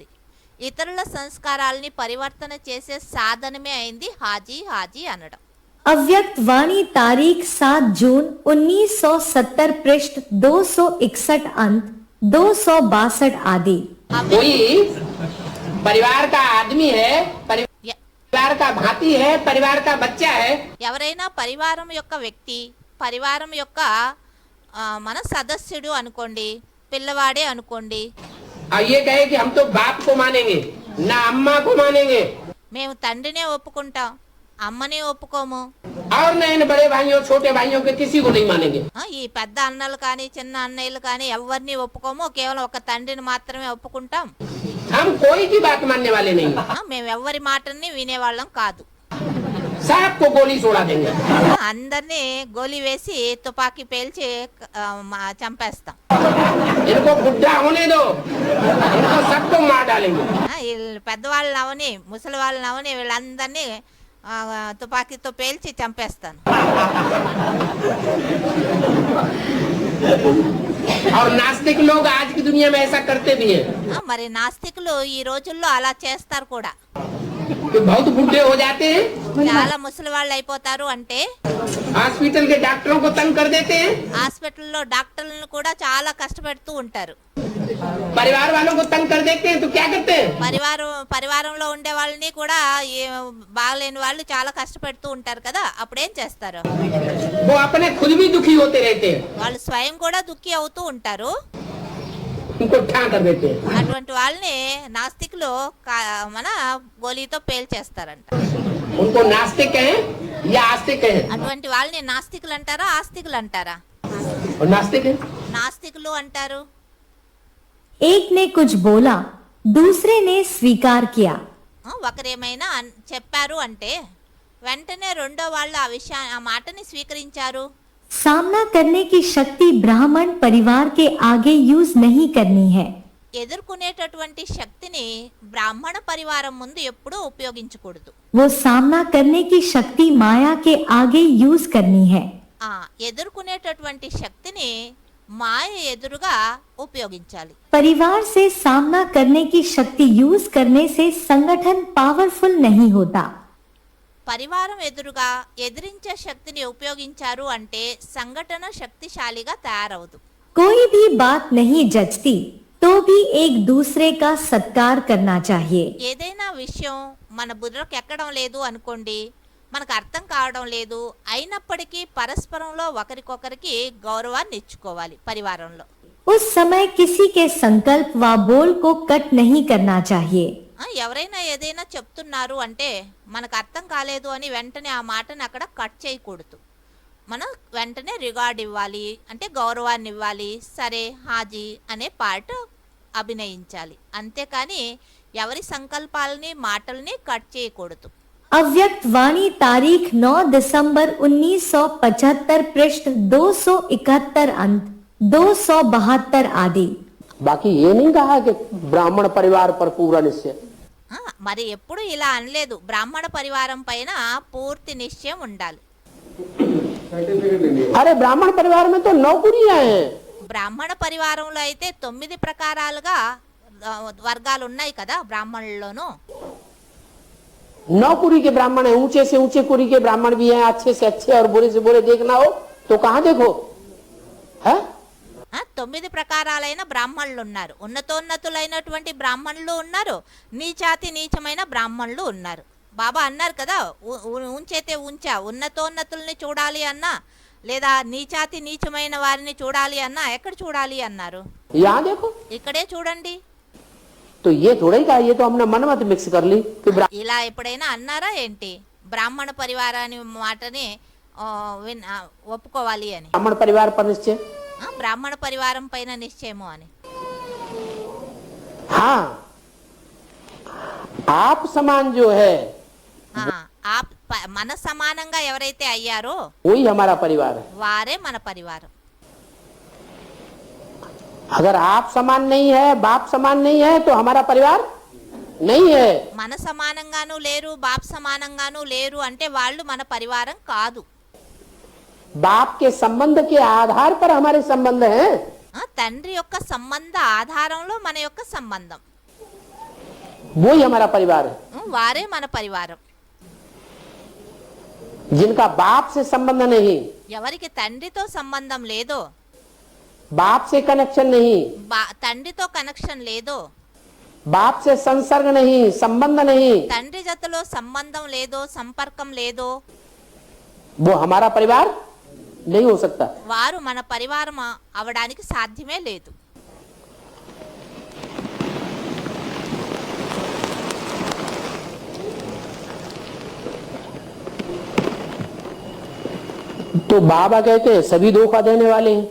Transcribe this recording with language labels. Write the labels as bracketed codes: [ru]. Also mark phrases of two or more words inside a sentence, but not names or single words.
[te] ఇతరుల సంస్కారాలని పరివర్తన చేసే సాధనమే అయింది [hi] हाँजी हाँजी [te] అనడం. [hi] अव्यक्त वाणी तारीख 7 जून 1970 पृष्ठ 261 अंत 262 आदि. कोई परिवार का आदमी है, परिवार का भांति है, परिवार का बच्चा है. [te] ఎవరైనా పరివారం యొక్క వ్యక్తి, పరివారం యొక్క మన సదస్యుడు అనుకోండి, పిల్లవాడే అనుకోండి. [hi] और ये कहे कि हम तो बाप को मानेंगे ना अम्मा को मानेंगे. [te] మేము తండ్రినే ఒప్పుకుంటాం, అమ్మనే ఒప్పుకోము. [hi] और न इन बड़े भाइयों छोटे भाइयों के किसी को नहीं मानेंगे. [te] ఈ పెద్ద అన్నలు కానీ చిన్న అన్నయ్యలు కానీ ఎవరిని ఒప్పుకోము, కేవలం ఒక తండ్రిని మాత్రమే ఒప్పుకుంటాం. [hi] हम कोई की बात मानने वाले नहीं. [te] మేము ఎవరి మాటని వినేవాళ్ళం కాదు. [hi] सबको गोली छोड़ा देंगे. [te] అందరినీ గోలి వేసి తుపాకీ పేల్చి చంపేస్తాం. [hi] इनको बुढ़ा होने दो, इनको सबको मार डालेंगे. [te] వీళ్ళు పెద్దవాళ్ళని అవని ముసలి వాళ్ళని అవని వీళ్ళందరినీ తుపాకీతో పేల్చి చంపేస్తాను. [hi] और नास्तिक लोग आज की दुनिया में ऐसा करते भी हैं. [te] మరి నాస్తికులు ఈ రోజుల్లో అలా చేస్తారు కూడా. [hi] कि बहुत बुढ़े हो जाते हैं, [te] చాలా ముసలి వాళ్ళు అయిపోతారు అంటే [hi] हॉस्पिटल के डॉक्टरों को तंग कर देते हैं, [te] హాస్పిటల్లో డాక్టర్లను కూడా చాలా కష్టపెడుతూ ఉంటారు. [hi] परिवार वालों को तंग कर देते हैं. तो क्या करते हैं? [te] పరివారంలో ఉండే వాళ్ళని కూడా బాగలేని వాళ్ళు చాలా కష్టపెడుతూ ఉంటారు కదా, అప్పుడేం చేస్తారు? [hi] वो अपने खुद भी दुखी होते रहते हैं, [te] వాళ్ళు స్వయం కూడా దుఃఖి అవుతూ ఉంటారు. [hi] उनको ठां कर देते हैं. [te] అటువంటి వాళ్ళని నాస్తికులు మన గోలీతో పేల్చేస్తారంట. [hi] उनको नास्तिक कहें या आस्तिक कहें? [te] అటువంటి వాళ్ళని నాస్తికులు అంటారా ఆస్తికులు అంటారా? [hi] और नास्तिक है. [te] నాస్తికులు అంటారు. [hi] एक ने कुछ बोला, दूसरे ने स्वीकार किया. [te] ఒకరేమైనా చెప్పారు అంటే వెంటనే రెండో వాళ్ళు ఆ మాటని స్వీకరించారు. [hi] सामना करने की शक्ति ब्राह्मण परिवार के आगे यूज नहीं करनी है. [te] ఎదుర్కొనేటటువంటి శక్తిని బ్రాహ్మణ పరివారం ముందు ఎప్పుడూ ఉపయోగించకూడదు. [hi] वो सामना करने की शक्ति माया के आगे यूज करनी है. [te] ఎదుర్కొనేటటువంటి శక్తిని మాయ ఎదురుగా ఉపయోగించాలి. [hi] परिवार से सामना करने की शक्ति यूज करने से संगठन पावरफुल नहीं होता. [te] పరివారం ఎదురుగా ఎదిరించే శక్తిని ఉపయోగించారు అంటే సంఘటన శక్తిశాలిగా తయారవదు. [hi] कोई भी बात नहीं जचती तो भी एक दूसरे का सत्कार करना चाहिए. [te] ఏదైనా విషయం మన బుర్రకు ఎక్కడం లేదు అనుకోండి, మనకు అర్థం కావడం లేదు, అయినప్పటికీ పరస్పరంలో ఒకరికొకరికి గౌరవాన్ని ఇచ్చుకోవాలి. పరివారంలో [hi] उस समय किसी के संकल्प व बोल को कट नहीं करना चाहिए. [te] ఎవరైనా ఏదైనా చెప్తున్నారు అంటే మనకు అర్థం కాలేదు అని వెంటనే ఆ మాటను అక్కడ కట్ చేయకూడదు. మనం వెంటనే రిగార్డ్ ఇవ్వాలి, అంటే గౌరవాన్ని ఇవ్వాలి. సరే హాజీ అనే పాట అభినయించాలి, అంతేకాని ఎవరి సంకల్పాలని మాటల్ని కట్ చేయకూడదు. [hi] अव्यक्त वाणी तारीख 9 दिसंबर 1975 पृष्ठ 271 अंत 272 आदि. बाकी ये नहीं कहा कि ब्राह्मण परिवार पर पूरा निश्चय. [te] మరి ఎప్పుడు ఇలా అనలేదు, బ్రాహ్మణ పరివారం పైన పూర్తి నిశ్చయం ఉండాలి. [hi] अरे ब्राह्मण परिवार में तो नौकरियां हैं. [te] బ్రాహ్మణ పరివారంలో అయితే 9 ప్రకారాలుగా వర్గాలు ఉన్నాయి కదా బ్రాహ్మణుల్లోనూ. [hi] नौकुरी के ब्राह्मण है, ऊंचे से ऊंचे कुरी के ब्राह्मण भी हैं, अच्छे से अच्छे और बुरे से बुरे. देखना हो तो कहाँ देखो है? [te] 9 ప్రకారాలైన బ్రాహ్మణులు ఉన్నారు, ఉన్నతోన్నతులైనటువంటి బ్రాహ్మణులు ఉన్నారు, నీచాతి నీచమైన బ్రాహ్మణులు ఉన్నారు. బాబా అన్నారు కదా, [hi] ऊँचे ते ऊँचा, [te] ఉన్నతోన్నతుల్ని చూడాలి అన్నా లేదా నీచాతి నీచమైన వారిని చూడాలి అన్నా ఎక్కడ చూడాలి అన్నారు? [hi] यहाँ देखो, [te] ఇక్కడే చూడండి. [hi] तो ये थोड़ा ही कहा, ये तो हमने मन मत मिक्स कर ली कि [te] ఇలా ఎప్పుడైనా అన్నారా ఏంటి బ్రాహ్మణ పరివారాన్ని మాటని ఒప్పుకోవాలి అని? [hi] ब्राह्मण परिवार पर निश्चय, [te] బ్రాహ్మణ పరివారం పైన నిశ్చయము అని. [hi] हाँ आप समान जो है [te] మన సమానంగా ఎవరైతే అయ్యారో [hi] वही हमारा परिवार है। [te] వారే మన పరివారం. [hi] अगर आप समान नहीं है, बाप समान नहीं है, तो हमारा परिवार नहीं है। [te] మన సమానంగాను లేరు, బాప్ సమానంగాను లేరు అంటే వాళ్ళు మన పరివారం కాదు. [hi] बाप के संबंध के आधार पर हमारे संबंध हैं। [te] తండ్రి యొక్క సంబంధ ఆధారంలో మన యొక్క సంబంధం, [hi] वो ही हमारा परिवार है। [te] వారే మన పరివారం. [hi] जिनका बाप से संबंध नहीं, [te] ఎవరికి తండ్రితో సంబంధం లేదో, [hi] बाप से कनेक्शन नहीं, [te] తండ్రితో కనెక్షన్ లేదో, [hi] बाप से संसर्ग नहीं, संबंध नहीं, [te] తండ్రి జతలో సంబంధం లేదో, సంపర్కం లేదో, [hi] वो हमारा परिवार नहीं हो सकता। [te] వారు మన పరివారం అవడానికి సాధ్యమే లేదు. [hi] तो बाबा कहते हैं सभी धोखा देने वाले हैं।